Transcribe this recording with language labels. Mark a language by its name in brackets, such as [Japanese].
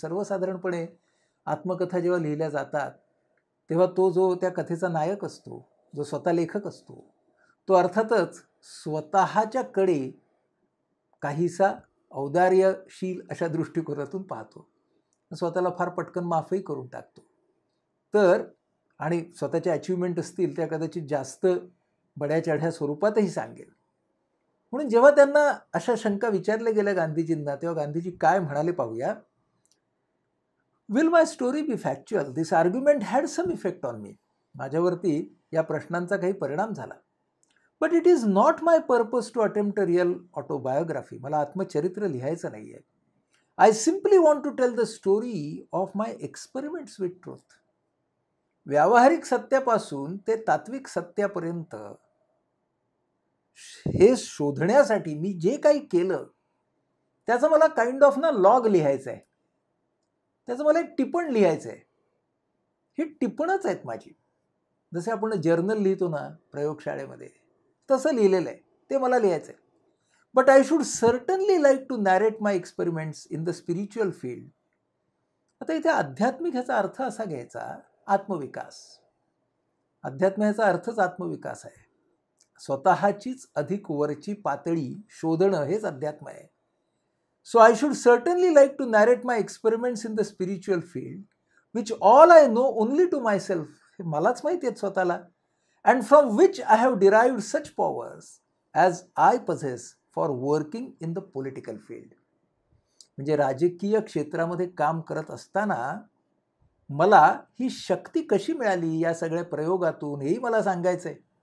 [Marathi] सर्वसाधारणपणे आत्मकथा जेव्हा लिहिल्या जातात तेव्हा तो जो त्या कथेचा नायक असतो, जो स्वतः लेखक असतो, तो अर्थातच स्वतःच्याकडे काहीसा औदार्यशील अशा दृष्टिकोनातून पाहतो, स्वतःला फार पटकन माफही करून टाकतो. तर आणि स्वतःचे अचिव्हमेंट असतील त्या कदाचित जास्त बड्याचढ्या स्वरूपातही सांगेल. म्हणून जेव्हा त्यांना अशा शंका विचारल्या गेल्या गांधीजींना, तेव्हा गांधीजी काय म्हणाले पाहूया. [English] Will my story be factual? This argument had some effect on me. [Marathi] माझ्यावरती या प्रश्नांचा काही परिणाम झाला. [English] But it is not my purpose to attempt a real autobiography. [Marathi] मला आत्मचरित्र लिहायचं नाही आहे. [English] I simply want to tell the story of my experiments with truth. [Marathi] व्यावहारिक सत्यापासून ते तात्विक सत्यापर्यंत हे शोधण्यासाठी मी जे काही केलं त्याचं मला [English] kind of log [Marathi] लिहायचं आहे, त्याचं मला एक टिपण लिहायचं आहे. ही टिपणच आहेत माझी. जसे आपण जर्नल लिहितो ना प्रयोगशाळेमध्ये, तसं लिहिलेलं आहे, ते मला लिहायचं आहे. [English] But I should certainly like to narrate my experiments in the spiritual field. [Marathi] आता इथे आध्यात्मिक ह्याचा अर्थ असा घ्यायचा, आत्मविकास. अध्यात्म ह्याचा अर्थच आत्मविकास आहे. स्वतःचीच अधिक वरची पातळी शोधणं हेच अध्यात्म आहे. [English] So I should certainly like to narrate my experiments in the spiritual field which all I know only to myself. [Marathi] हे मलाच माहिती आहेत स्वतःला. [English] And from which I have derived such powers as I possess for working in the political field. [Marathi] म्हणजे राजकीय क्षेत्रामध्ये काम करत असताना मला ही शक्ती कशी मिळाली या सगळ्या प्रयोगातून, हेही मला सांगायचं आहे.